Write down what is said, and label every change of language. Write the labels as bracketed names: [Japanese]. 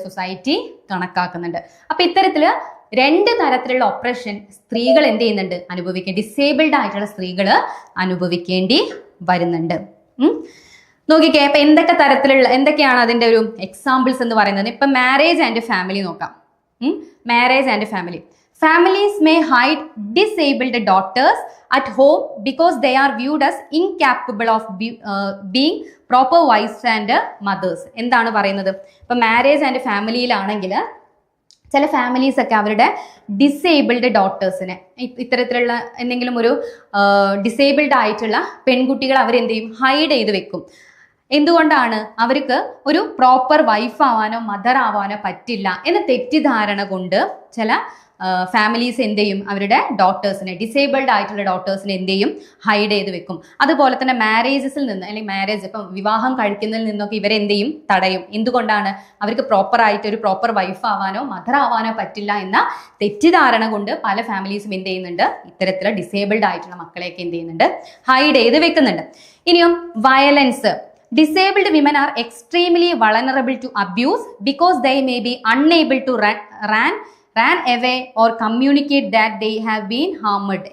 [Malayalam] Society കണക്കാക്കുന്നുണ്ട്. അപ്പൊ ഇത്തരത്തില് രണ്ട് തരത്തിലുള്ള ഒപ്രഷൻ സ്ത്രീകൾ എന്ത് ചെയ്യുന്നുണ്ട്? ഡിസേബിൾഡ് ആയിട്ടുള്ള സ്ത്രീകൾ അനുഭവിക്കേണ്ടി വരുന്നുണ്ട്. നോക്കിക്കേ, അപ്പൊ എന്തൊക്കെയാണ് അതിന്റെ ഒരു എക്സാമ്പിൾസ് എന്ന് പറയുന്നത്? ഇപ്പൊ മാരേജ് ആൻഡ് ഫാമിലി നോക്കാം. Marriage and family. [English] Families may hide disabled daughters at home because they are viewed as incapable of being proper wives and mothers. [Malayalam] എന്താണ് പറയുന്നത്? ഇപ്പൊ മാരേജ് ആൻഡ് ഫാമിലിയിലാണെങ്കിൽ ചില ഫാമിലീസ് ഒക്കെ അവരുടെ ഡിസേബിൾഡ് ഡോട്ടേഴ്സിനെ, ഇത്തരത്തിലുള്ള എന്തെങ്കിലും ഒരു ഡിസേബിൾഡ് ആയിട്ടുള്ള പെൺകുട്ടികൾ അവരെന്ത് ചെയ്യും? ഹൈഡ് ചെയ്ത് വെക്കും. എന്തുകൊണ്ടാണ്? അവർക്ക് ഒരു പ്രോപ്പർ വൈഫ് ആവാനോ മദർ ആവാനോ പറ്റില്ല എന്ന തെറ്റിദ്ധാരണ കൊണ്ട് ചില ഫാമിലീസ് എന്ത് ചെയ്യും? അവരുടെ ഡോട്ടേഴ്സിനെ, ഡിസേബിൾഡ് ആയിട്ടുള്ള ഡോട്ടേഴ്സിനെ എന്ത് ചെയ്യും? ഹൈഡ് ചെയ്ത് വെക്കും. അതുപോലെ തന്നെ മാരേജസിൽ നിന്ന് അല്ലെങ്കിൽ മാരേജ് ഇപ്പം വിവാഹം കഴിക്കുന്നതിൽ നിന്നൊക്കെ ഇവരെ എന്ത് ചെയ്യും? തടയും. എന്തുകൊണ്ടാണ്? അവർക്ക് ഒരു പ്രോപ്പർ വൈഫ് ആവാനോ മദർ ആവാനോ പറ്റില്ല എന്ന തെറ്റിദ്ധാരണ കൊണ്ട് പല ഫാമിലീസും എന്ത് ചെയ്യുന്നുണ്ട്? ഇത്തരത്തിലുള്ള ഡിസേബിൾഡ് ആയിട്ടുള്ള മക്കളെയൊക്കെ എന്ത് ചെയ്യുന്നുണ്ട്? ഹൈഡ് ചെയ്ത് വെക്കുന്നുണ്ട്. ഇനിയും violence. [English] Disabled women are extremely vulnerable to abuse because they may be unable to run away or communicate that they have been harmed.